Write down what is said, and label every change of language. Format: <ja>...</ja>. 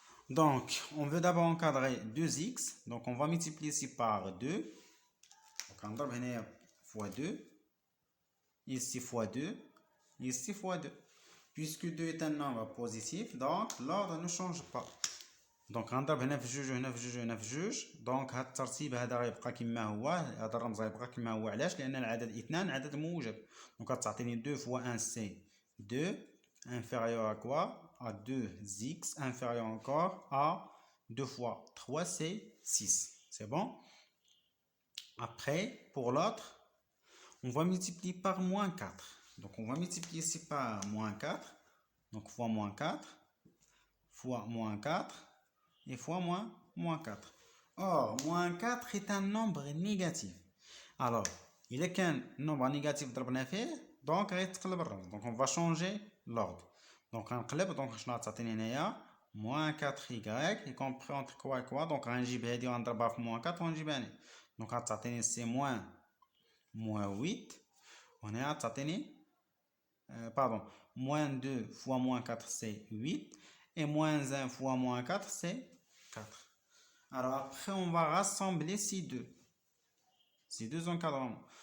<fr>Donc on veut d'abord encadrer 2x. Donc on va multiplier ici par 2. Donc on va venir fois 2. Ici fois 2. Ici fois 2. Puisque 2 est un nombre positif, donc l'ordre ne change pas.</fr> <ar>Donc غنضرب هنا في جوج وهنا في جوج وهنا في جوج. دونك هذا الترتيب هذا غيبقى كما هو، هذا الرمز غيبقى كما هو. علاش؟ لأن العدد 2 عدد موجب. دونك غتعطيني</ar> <fr>2 fois 1 c'est 2 inférieur à quoi? À 2x inférieur encore à 2 fois 3 c'est 6. C'est bon? Après, pour l'autre, on va multiplier par moins 4. Donc on va multiplier ici par moins 4. Donc fois moins 4, fois moins 4 et fois moins 4. Or, moins 4 est un nombre négatif. Alors, il est qu'un nombre négatif</fr> <ar>ضربنا فيه,</ar> <fr>donc</fr> <ar>غيتقلب الرمز.</ar> <fr>Donc on va changer l'ordre. Donc</fr> <ar>غنقلب,</ar> <fr>donc</fr> <ar>شنو غتعطيني هنايا</ar> <fr>moins 4y y compris entre quoi et quoi.</fr> <ar>Donc غنجيب هادي وغنضربها في moins 4 ونجيبها هنا.</ar> <fr>Donc</fr> <ar>غتعطيني سي</ar> <fr>moins 8</fr> <ar>وهنا غتعطيني</ar> <fr>pardon, moins 2 fois moins 4 c'est 8 et moins 1 fois moins 4 c'est 4. Alors après on va rassembler ces deux encadrements.</fr>